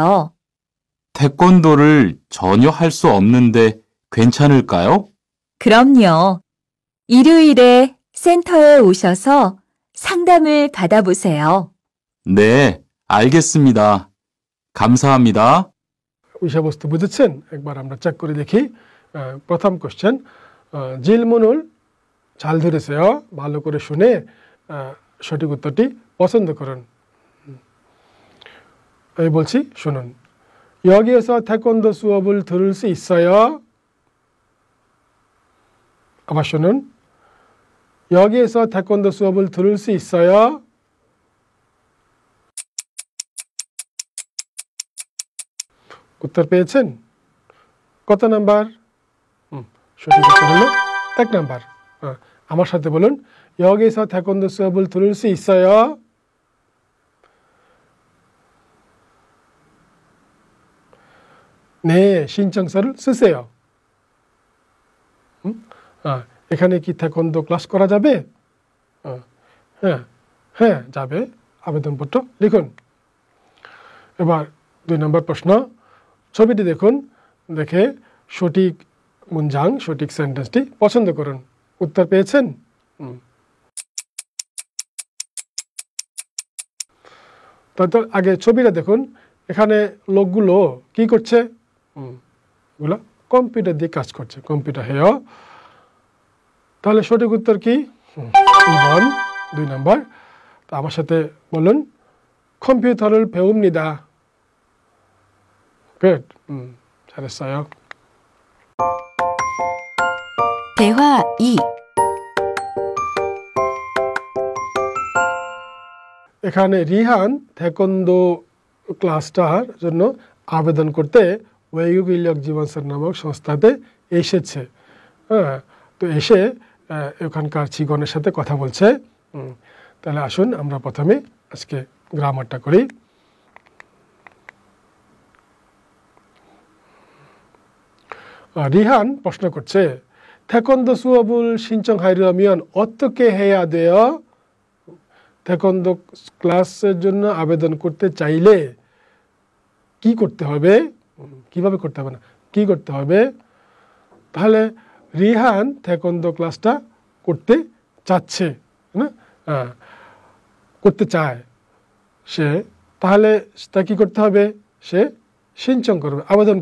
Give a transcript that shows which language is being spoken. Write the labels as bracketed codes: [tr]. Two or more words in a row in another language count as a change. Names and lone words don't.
[ko] 태권도를 전혀 할 수 없는데 괜찮을까요? 그럼요. 일요일에 센터에 오셔서 상담을 받아보세요. 네, 알겠습니다. 감사합니다. [bn] বিষয়বস্তু বুঝেছেন একবার আমরা চেক করে দেখি প্রথম কোশ্চেন [ko] 질문을 잘 들으세요 [bn] ভালো করে শুনে সঠিক উত্তরটি পছন্দ করুন আমি বলছি শুনুন [ko] 여기에서 태권도 수업을 들을 수 있어요 [bn] আবার শুনুন [ko] 여기에서 태권도 수업을 들을 수 있어요 [bn] উত্তর পেয়েছেন কত নাম্বার সঠিক উত্তর হলো 1 নাম্বার আমার সাথে বলুন [ko] 여기서 태권도 수업을 들을 수 있어요 네 신청서를 쓰세요 [bn] এখানে কি 태권도 ক্লাস করা যাবে হ্যাঁ হ্যাঁ যাবে আবেদনপত্র লিখুন এবার 2 নম্বর প্রশ্ন ছবিটি দেখুন দেখে সঠিক মুঞ্জাং সঠিক সেন্টেন্সটি পছন্দ করুন উত্তর পেয়েছেন তারপর আগে ছবিটা দেখুন এখানে লোকগুলো কি করছে এগুলো কম্পিউটার দিয়ে কাজ করছে কম্পিউটার হেয় তাহলে সঠিক উত্তর কি 2 নম্বর তো আমার সাথে বলুন [ko] 컴퓨터를 배웁니다 [bn] Good. [ko] 잘했어요. 대화 2. [bn] এখানে রিহান 태권도 ক্লাসটার জন্য আবেদন করতে [ko] 외국 인력 [bn] জীবনসেন নামক সংস্থাতে এসেছে তো এসে ওখানকার চিগনের সাথে কথা বলছে তাহলে আসুন আমরা প্রথমে আজকে গ্রামারটা করি 리한 প্রশ্ন করছে [ko] 태권도 수업을 신청하려면 어떻게 해야 돼요? [bn] 태권도 ক্লাসের জন্য আবেদন করতে চাইলে কি করতে হবে কিভাবে করতে হবে না কি করতে হবে তাহলে রিহান 태권도 ক্লাসটা করতে চাচ্ছে না করতে চায় সে তাহলে তা কি করতে হবে সে 신청 করবে আবেদন